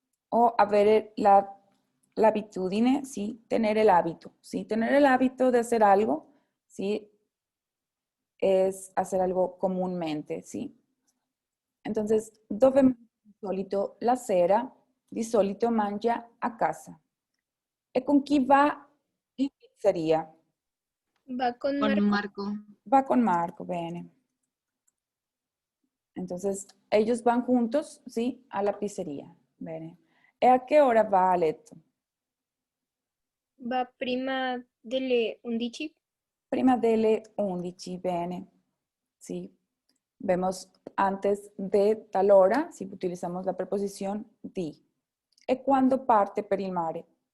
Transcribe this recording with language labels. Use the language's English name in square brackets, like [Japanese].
[Italian] O avere la abitudine, ¿sí? [Spanish] Tener el hábito, ¿sí? Tener el hábito de hacer algo, ¿sí? Es hacer algo comúnmente, ¿sí? [Italian] Entonces, dove mangia di solito la sera, di solito mangia a casa. ¿E con chi va in pizzeria? Va con Marco. Marco. Va con Marco, bene. [Spanish] Entonces, ellos van juntos, ¿sí? [Italian] A la pizzeria, bene. ¿E a [Spanish] qué hora [Italian] va a letto? Va prima delle 11. Prima delle 11, bene. ¿Sí? [Spanish] Vemos antes de tal hora, si utilizamos la preposición di. [Italian] ¿E quando parte per il mare?